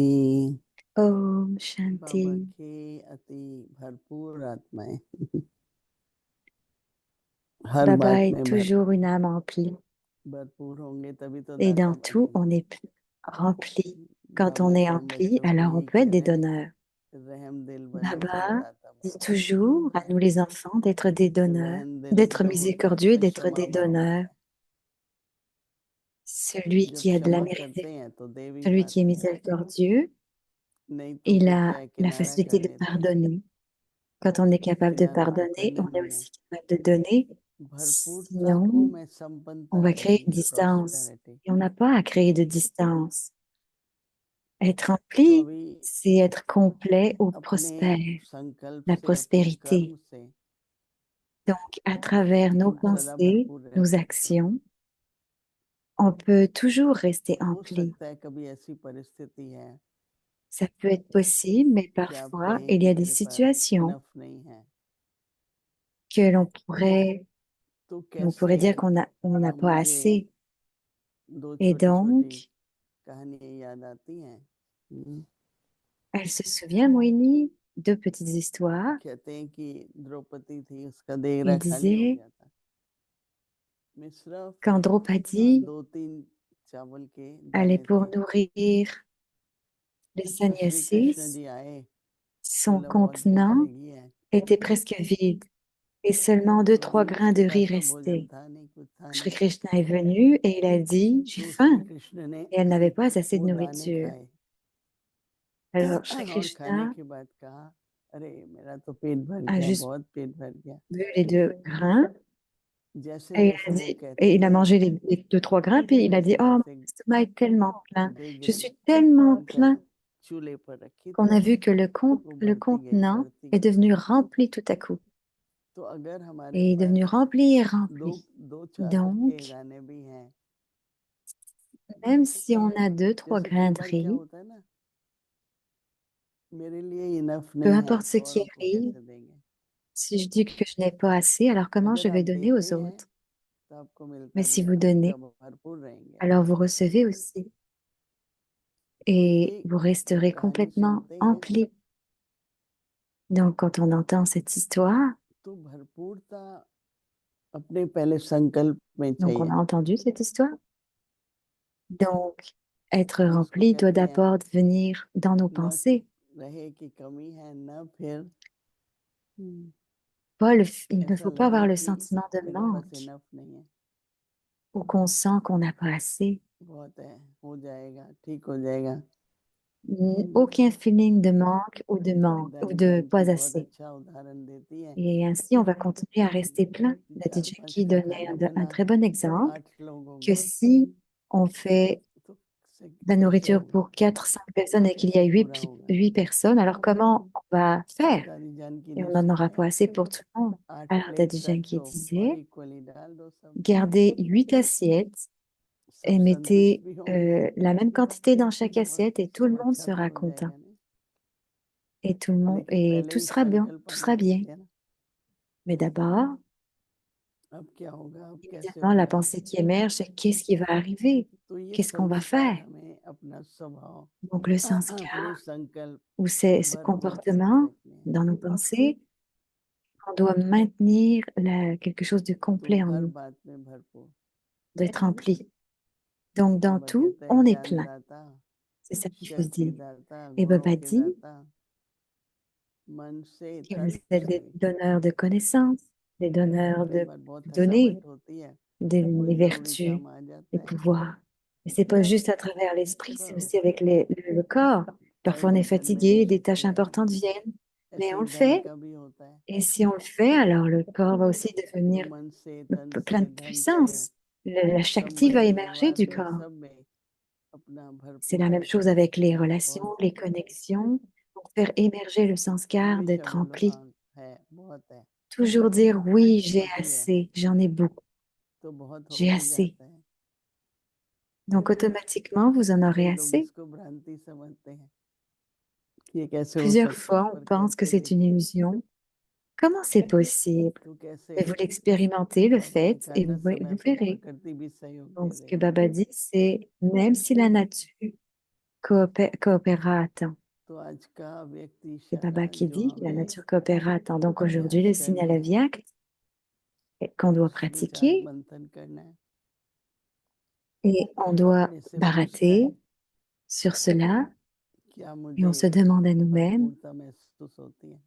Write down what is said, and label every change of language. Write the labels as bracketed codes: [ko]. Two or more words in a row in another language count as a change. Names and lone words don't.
[hi] Om बाबा Shanti. के अति भरपूर आत्माएं हर [fr] Baba [hi] बात [fr] est [hi] में [fr] toujours une âme emplie. [hi] भरपूर होंगे तभी तो [fr] Et [hi] दाता [fr] dans tout, on [hi] बनेंगे। [fr] est rempli. Quand on [hi] बाबा [fr] est [hi] तो हम [fr] rempli, [hi] बच्चों को [fr] alors on [hi] यही [fr] peut être des [hi] कहते हैं, [fr] donneurs. [hi] रहम दिल बनो और [fr] Baba [hi] दाता [fr] dit [hi] बनो। [fr] toujours à nous les enfants d'être des donneurs, [hi] रहम दिल [fr] d'être [hi] जो होता है [fr] miséricordieux et [hi] उसमें [fr] d'être [hi] क्षमा [fr] des [hi] भाव [fr] donneurs. [hi] होता है। [fr] Celui [hi] जब [fr] qui a de la [hi] क्षमा [fr] miséricorde, [hi] करते हैं तो देवी [fr] celui qui est [hi] पाते हैं, [fr] miséricordieux, [hi] नहीं तो [fr] il [hi] फिर [fr] a [hi] क्या [fr] la [hi] किनारा [fr] facilité [hi] कर [fr] de [hi] लेते हैं। [fr] pardonner. Quand on est capable de [hi] किनारा तो [fr] pardonner, [hi] करने [fr] on est [hi] नहीं है। [fr] aussi capable de donner. [hi] भरपूरता को [fr] Sinon, [hi] मैं [fr] on [hi] संपन्नता [fr] va créer une [hi] कहूंगी, [fr] distance. [hi] प्रॉस्पेरिटी। [fr] Et on n'a pas à créer de distance. Être [hi] तो [fr] rempli, [hi] अभी [fr] c'est être complet ou [hi] अपने [fr] prospère, [hi] संकल्प [fr] la [hi] से, अपने [fr] prospérité. [hi] कर्म से [fr] Donc, à travers nos [hi] हम सदा [fr] pensées, [hi] भरपूर रह [fr] nos [hi] सकते हैं। [fr] actions, on peut toujours rester [hi] हो [fr] empli. [hi] सकता है कभी ऐसी परिस्थिति है [fr] Ça peut être possible, mais [hi] कि आप [fr] parfois, [hi] कहें [fr] il y [hi] कि [fr] a des [hi] मेरे पास [fr] situations [hi] इनफ नहीं है, [fr] que [hi] तो [fr] on [hi] कैसे [fr] pourrait dire on n'a pas [hi] मुझे [fr] assez. [hi] दो [fr] Et [hi] छोटी छोटी [fr] donc, [hi] कहानियां याद आती हैं। [fr] elle se souvient, Moïni, deux petites histoires. [hi] कहते हैं कि द्रौपदी थी, उसका [fr] Il [hi] देहरा खाली हो [fr] disait, [hi] गया था। मैं सिर्फ [fr] quand Draupadi [hi] 2-3 चावल के [fr] allait [hi] दाने [fr] pour [hi] थे, [fr] nourrir les [hi] तो श्री कृष्ण [fr] sannyasis, [hi] जी आए, [fr] son [hi] बोला बहुत भूख [fr] contenant [hi] लगी है, [fr] était presque vide et seulement 2, 3 [hi] अभी [fr] grains de [hi] अच्छा [fr] riz [hi] सा भोजन [fr] restaient. [hi] था नहीं, कुछ था [fr] Shri [hi] नहीं, [fr] Krishna est venu et il a dit, j'ai [hi] तो श्री [fr] faim. [hi] कृष्ण ने [fr] Et elle n'avait pas assez de [hi] वो दाने [fr] nourriture. [hi] खाए [fr] Alors Shri [hi] और खाने [fr] Krishna [hi] के बाद कहा, अरे मेरा तो पेट भर [fr] a [hi] गया, [fr] juste [hi] बहुत पेट भर गया। [fr] vu les 2 grains [hi] जैसे [fr] et il [hi] जैसे [fr] a [hi] वो [fr] dit, [hi] कहते [fr] et il a [hi] गए, [fr] mangé les 2, 3 grains, puis il a dit, [hi] वैसे [fr] oh, mon [hi] वैसे [fr] estomac est tellement plein, je [hi] देगरी [fr] suis tellement [hi] उनकर [fr] plein [hi] चूल्हे पर रखी [fr] qu'on [hi] तो [fr] a vu que [hi] वो [fr] le [hi] बढ़ती गई, [fr] contenant [hi] बढ़ती [fr] est [hi] गई। [fr] devenu rempli tout à coup. [hi] तो अगर हमारे [fr] Et est [hi] पास [fr] devenu rempli et [hi] दो [fr] rempli. [hi] दो चार के [fr] Donc, [hi] दाने भी हैं, [fr] même si on a 2, 3 [hi] जैसे [fr] grains [hi] कई [fr] de [hi] बार क्या [fr] riz, [hi] होता है ना, मेरे लिए इनफ [fr] peu [hi] नहीं है [fr] importe ce [hi] तो [fr] qui [hi] औरों को [fr] arrive, [hi] कैसे देंगे। [fr] si je dis que je n'ai pas assez, alors comment je [hi] अगर आप [fr] vais donner [hi] देते [fr] aux [hi] हैं [fr] autres? [hi] तो आपको [fr] Mais [hi] मिलता भी [fr] si [hi] है [fr] vous [hi] और [fr] donnez, [hi] तब भरपूर रहेंगे। [fr] alors vous recevez aussi [hi] तो [fr] et [hi] ये [fr] vous resterez [hi] कहानी [fr] complètement [hi] सुनते हैं [fr] empli. Donc, quand on entend cette histoire, [hi] तो भरपूरता अपने पहले संकल्प में [fr] donc on [hi] चाहिए, [fr] a entendu cette histoire, donc être [hi] जिसको [fr] rempli doit [hi] कहते हैं [fr] d'abord venir dans nos [hi] न [fr] pensées. [hi] रहे कि कमी है, न फिर [fr] Il ne [hi] ऐसा [fr] faut pas avoir [hi] लगे [fr] le [hi] कि [fr] sentiment de [hi] मेरे पास [fr] manque [hi] इनफ नहीं है, [fr] ou qu'on sent qu'on n'a pas assez. [hi] बहुत है, हो जाएगा, ठीक हो जाएगा। [fr] Aucun feeling de manque ou de manque ou [hi] दादी [fr] de [hi] जानकी [fr] pas [hi] बहुत [fr] assez. [hi] अच्छा उदाहरण देती है [fr] Et ainsi, on va continuer à rester plein. [hi] कि [fr] La [hi] 4-5 [fr] Jackie [hi] का [fr] donnait [hi] खाना [fr] un [hi] बना [fr] très bon exemple [hi] 8 लोगों [fr] que [hi] का, [fr] si on fait [hi] तो [fr] de la [hi] कैसे [fr] nourriture pour 4, 5 personnes et qu'il y a [hi] कैसे पूरा [fr] 8, [hi] होगा। [fr] 8 personnes, alors comment on va faire? [hi] दादी जानकी [fr] Et [hi] ने [fr] on n'en aura [hi] सिखाया, [fr] pas assez pour tout le monde. [hi] 8 [fr] Alors [hi] प्लेट [fr] Daddy [hi] रख [fr] Yankee [hi] दो और [fr] disait, [hi] इक्वली डाल दो सब, [fr] gardez 8 assiettes [hi] सब [fr] et [hi] संतुष्ट [fr] mettez [hi] भी होंगे [fr] la même quantité dans chaque [hi] और [fr] assiette et tout le [hi] सब [fr] monde [hi] अच्छा भी [fr] sera [hi] हो [fr] content. [hi] जाएगा नहीं, [fr] Et tout le monde, [hi] लेकिन [fr] et [hi] पहले [fr] tout [hi] एक [fr] sera bien, [hi] संकल्प [fr] tout [hi] अपना [fr] sera bien. [hi] करते हैं ना, [fr] Mais d'abord, [hi] अब क्या होगा, अब कैसे [fr] évidemment, la [hi] होगा। [fr] pensée qui émerge, c'est qu'est-ce qui va arriver? [hi] तो ये [fr] Qu'est-ce qu'on va [hi] संस्कार [fr] faire? [hi] हमें अपना स्वभाव, [fr] Donc le [hi] अपने [fr] sanskar, [hi] संकल्प [fr] ou ce [hi] भरपूरता के [fr] comportement [hi] रखने हैं, [fr] dans nos pensées, on doit maintenir quelque chose de [hi] तो [fr] complet en [hi] हर [fr] nous, [hi] बात में भरपूर। [fr] d'être rempli. Donc dans [hi] बाबा [fr] tout, [hi] कहते हैं [fr] on est [hi] ज्ञान [fr] plein. [hi] दाता, [fr] C'est ça qu'il faut se शक्ति dire. [hi] दाता, [fr] Et [hi] गुणों [fr] Baba [hi] के [fr] dit [hi] दाता, मन से [fr] que [hi] तन [fr] vous êtes des [hi] से। [fr] donneurs de connaissances, des donneurs [hi] कई [fr] de [hi] बार बहुत [fr] données, [hi] थकावट होती है, [fr] des [hi] कोई जरूरी [fr] vertus, [hi] काम आ [fr] des [hi] जाता है, [fr] pouvoirs. Et c'est pas juste à travers l'esprit, c'est [hi] तो [fr] aussi avec le corps. Parfois, on est [hi] टाइम [fr] fatigué, des tâches [hi] एडमिनिस्ट्रेशन, [fr] importantes viennent, mais [hi] ऐसे [fr] on [hi] ही [fr] le [hi] धन [fr] fait. [hi] का भी होता है, [fr] Et si on le fait, alors le corps va aussi [hi] तो [fr] devenir [hi] मन से तन [fr] plein [hi] से [fr] de [hi] धन से [fr] puissance. La Shakti va [hi] संबंध [fr] émerger [hi] व्यवहार [fr] du [hi] में [fr] corps. [hi] सब में अपना [fr] C'est la même [hi] भरपूर [fr] chose avec les [hi] बहुत [fr] relations, les connexions, pour faire émerger le sanskar, [hi] हमेशा [fr] d'être [hi] बोलो [fr] rempli. [hi] हाँ है, बहुत है, [fr] Toujours dire oui, j'ai [hi] होती है [fr] assez, j'en ai beaucoup, [hi] तो बहुत हो [fr] j'ai [hi] भी [fr] assez. [hi] जाता है। [fr] Donc automatiquement, vous en aurez [hi] कई लोग [fr] assez. [hi] इसको भ्रांति समझते हैं कि ये कैसे हो [fr] Plusieurs [hi] सकता है, [fr] fois, on [hi] पर [fr] pense que [hi] करके [fr] c'est une [hi] देखिए [fr] illusion. Comment c'est possible? [hi] तो कैसे [fr] Mais vous l'expérimentez, le [hi] बाबा ने [fr] faites, [hi] कहा [fr] et [hi] ना, समय [fr] vous [hi] पर [fr] verrez. [hi] प्रकृति भी सहयोग [fr] Donc [hi] दे [fr] ce que [hi] देगी, [fr] Baba dit, c'est même si la nature coopérera à temps. [hi] तो आज का व्यक्ति [fr] C'est Baba [hi] इशारा [fr] qui [hi] जो [fr] dit que la [hi] हमें [fr] nature coopérera à temps. Donc aujourd'hui, le [hi] अभ्यास [fr] signal [hi] करना [fr] à [hi] है, [fr] Viak qu'on doit [hi] विचार [fr] pratiquer [hi] मंथन करना है, [fr] et on doit [hi] अपने से पूछना है [fr] barater sur cela [hi] क्या [fr] et [hi] मुझे [fr] on se demande à nous-mêmes, [hi] भरपूरता महसूस होती है।